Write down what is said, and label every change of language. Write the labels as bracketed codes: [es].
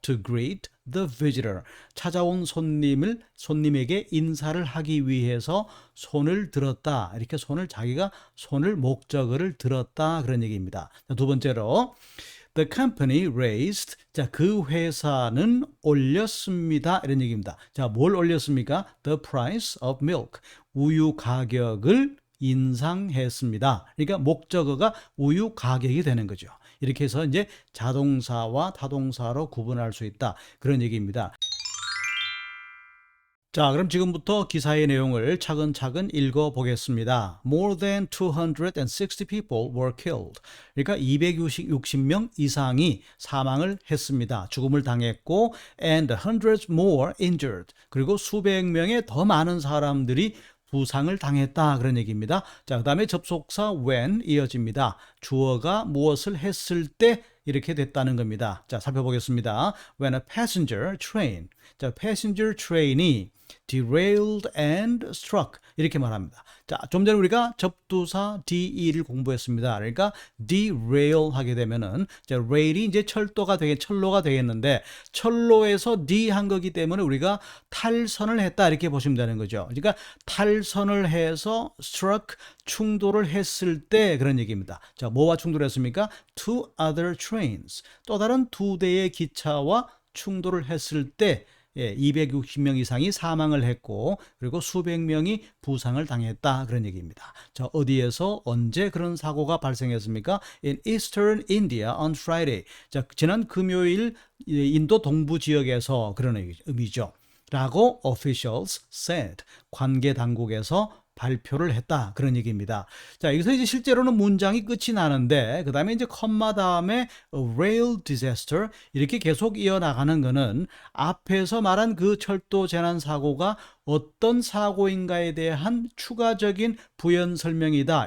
[en] To greet the visitor [ko] 찾아온 손님에게 인사를 하기 위해서 손을 들었다 이렇게 자기가 손을 목적어를 들었다 그런 얘기입니다. 두 번째로 [en] the company raised [ko] 자 그 회사는 올렸습니다 이런 얘기입니다. 자, 뭘 올렸습니까? [en] The price of milk [ko] 우유 가격을 인상했습니다. 그러니까 목적어가 우유 가격이 되는 거죠. 이렇게 해서 이제 자동사와 타동사로 구분할 수 있다 그런 얘기입니다. 자, 그럼 지금부터 기사의 내용을 차근차근 읽어보겠습니다. [en] More than 260 people were killed. [ko] 그러니까 260명 이상이 사망을 했습니다. 죽음을 당했고 [en] and hundreds more injured. [ko] 그리고 수백 명의 더 많은 사람들이 부상을 당했다 그런 얘기입니다. 자, 그 다음에 접속사 when 이어집니다. 주어가 무엇을 했을 때 이렇게 됐다는 겁니다. 자, 살펴보겠습니다. [en] When a passenger train 자, passenger train이 derailed and struck [ko] 이렇게 말합니다. 자, 좀 전에 우리가 접두사 de를 공부했습니다. 그러니까 derail 하게 되면은 자, rail이 이제 철로가 되겠는데 철로에서 D 한 거기 때문에 우리가 탈선을 했다 이렇게 보시면 되는 거죠. 그러니까 탈선을 해서 struck 충돌을 했을 때 그런 얘기입니다. 자, 뭐와 충돌했습니까? [en] Two other trains [ko] 또 다른 두 대의 기차와 충돌을 했을 때 260명 이상이 사망을 했고 그리고 수백 명이 부상을 당했다 그런 얘기입니다. 자, 어디에서 언제 그런 사고가 발생했습니까? [en] In Eastern India on Friday. [ko] 자, 지난 금요일 인도 동부 지역에서 그런 의미죠. 라고 [en] officials said. [ko] 관계 당국에서 발표를 했다. 그런 얘기입니다. 자, 여기서 이제 실제로는 문장이 끝이 나는데 그 다음에 이제 컴마 다음에 [en] a rail disaster [ko] 이렇게 계속 이어나가는 거는 앞에서 말한 그 철도 재난 사고가 어떤 사고인가에 대한 추가적인 부연 설명이다.